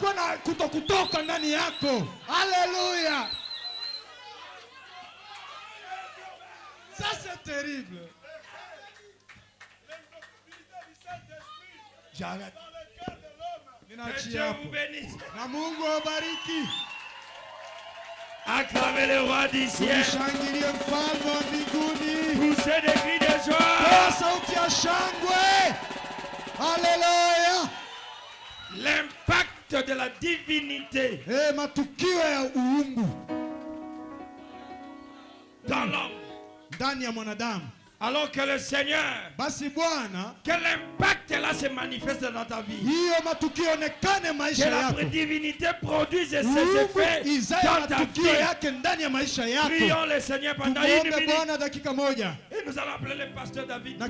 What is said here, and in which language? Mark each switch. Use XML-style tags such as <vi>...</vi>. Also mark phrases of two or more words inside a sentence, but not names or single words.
<fr>Alléluia. Ça c'est terrible. J'arrête. Que Dieu vous bénisse. Acclamez le roi du ciel.</fr> <sw>Mshangilie mfalme wa mbinguni.</sw> <fr>Poussez des cris de joie.</fr> <sw>Toa sauti ya shangwe.</sw> <fr>Alléluia. L'impact de la divinité</fr> <sw>matukio ya uungu</sw> <fr>dans l'homme,</fr> <sw>ndani ya mwanadamu.</sw> <fr>Alors que le Seigneur,</fr> <sw>basi Bwana,</sw> <fr>que l'impact là se manifeste dans ta vie.</fr> <sw>Hiyo matukio onekane maisha yako.</sw> <fr>Que la divinité produise ses effets dans ta vie.</fr> <sw>Yake ndani ya maisha yako.</sw> <fr>Prions le Seigneur pendant une minute.</fr> <sw>Bwana dakika moja.</sw> <fr>Et nous allons appeler le pasteur David Bodala.</fr>